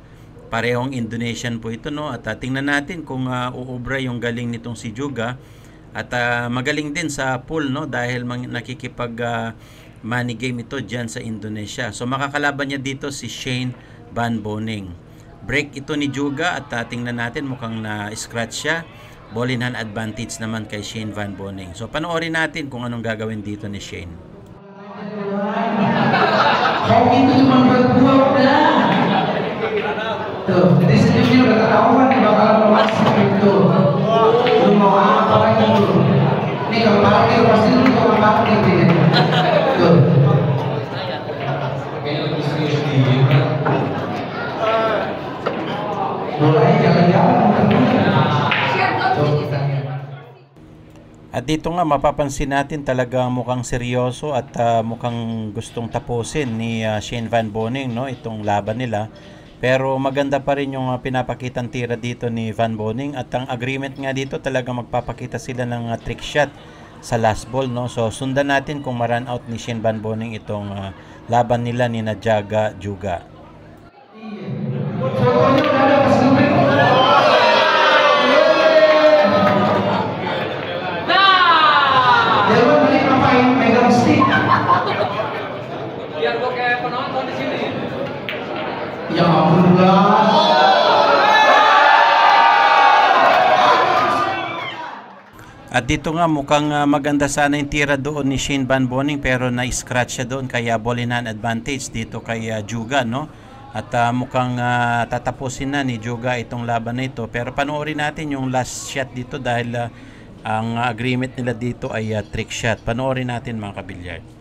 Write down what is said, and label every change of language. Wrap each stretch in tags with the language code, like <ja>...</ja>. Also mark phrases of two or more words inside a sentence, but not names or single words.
<tl>Parehong Indonesian po ito, no? At tingnan natin kung uubra yung galing nitong si Juga. At magaling din sa pool, no? Dahil nakikipag</tl> <en>money game</en> <tl>ito dyan sa Indonesia. So makakalaban niya dito si Shane Van Boening. Break ito ni Juga at tingnan natin mukhang na-scratch siya.</tl> <en>Ball in hand advantage</en> <tl>naman kay Shane Van Boening. So panoorin natin kung anong gagawin dito ni Shane.</tl> <id>Kau itu cuma berbuat dah. Tuh, jadi senyumnya udah ketahuan nih bakal memasuk itu. Lu mau apa lagi itu? Nih kalau parkir pasti lu kalau parkir nih. Tuh. Kayaknya lebih serius nih. Mulai jalan-jalan muter-muter.</id> <tl>At dito nga mapapansin natin talaga mukhang seryoso at mukhang gustong tapusin ni Shane Van Boening, no, itong laban nila. Pero maganda pa rin yung pinapakitang tira dito ni Van Boening at ang agreement nga dito talaga magpapakita sila ng</tl> <en>trick shot</en> <tl>sa</tl> <en>last ball,</en> <tl>no. So sundan natin kung ma-run out ni Shane Van Boening itong laban nila ni Jaga Juga.</tl> <id>Biar gue kayak penonton di sini. Ya ampun lah.</id> <tl>At dito nga mukhang maganda sana yung tira doon ni Shane Van Boening pero na-scratch siya doon kaya</tl> <en>ball in hand advantage</en> <tl>dito kay Juga, no? At mukhang tatapusin na ni Juga itong laban na ito. Pero panoorin natin yung</tl> <en>last shot</en> <tl>dito dahil ang agreement nila dito ay</tl> <en>trick shot.</en> <tl>Panoorin natin mga kabilyard.</tl>